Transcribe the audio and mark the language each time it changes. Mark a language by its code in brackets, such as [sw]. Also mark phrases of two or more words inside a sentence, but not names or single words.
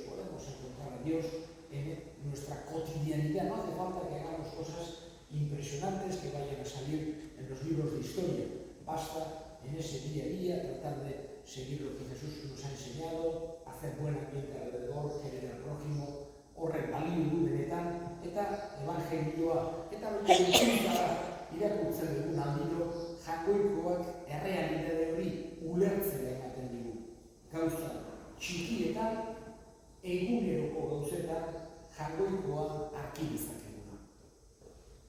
[es] Podemos encontrar a Dios en nuestra cotidianidad, no hace falta que hagamos cosas impresionantes que vayan a salir en los libros de historia. Basta en ese día a día tratar de seguir lo que Jesús nos ha enseñado, hacer buen ambiente alrededor, querer al prójimo, [eu] horrek balio du benetan, eta evangelioa, eta benetan irakurtzen dugun aldiro, jakoikoak errealitate hori ulertzera ematen digu. Gauza txikietan, eguneroko gauzetan, jakoikoa arki dezakeguna.